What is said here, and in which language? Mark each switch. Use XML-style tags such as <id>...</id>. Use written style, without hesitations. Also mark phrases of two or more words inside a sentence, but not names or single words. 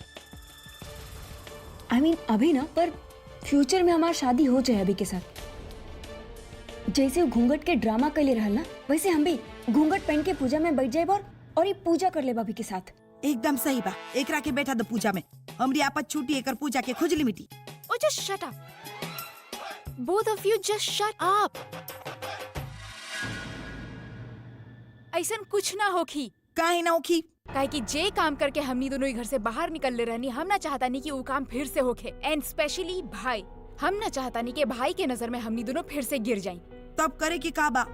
<en>I mean,</en> <bho>अभी ना, पर फ्यूचर में हमारी शादी हो जाए अभी के साथ। जैसे वो घूंघट के ड्रामा कर ले रहल ना, वैसे हम भी घूंघट पहन के पूजा में बैठ जाए और ये पूजा कर ले अभी के साथ। एकदम सही बा, एकरा के बैठा दो पूजा में, हमरी आपत छूटी, एकर पूजा के खुजली मिटी।</bho> <en>Oh, just shut up. Both of you just shut up.</en> <bho>ऐसन कुछ ना होखी। काहे ना होखी? काहे कि जे काम करके हमनी दोनों ही घर से बाहर निकल ले रहनी, हम ना चाहता नहीं कि वो काम फिर से होखे।</bho> <en>and specially</en> <bho>भाई, हम ना चाहता नहीं कि भाई के नजर में हमनी दोनों फिर से गिर जाएं। तब करे के का बा?</bho>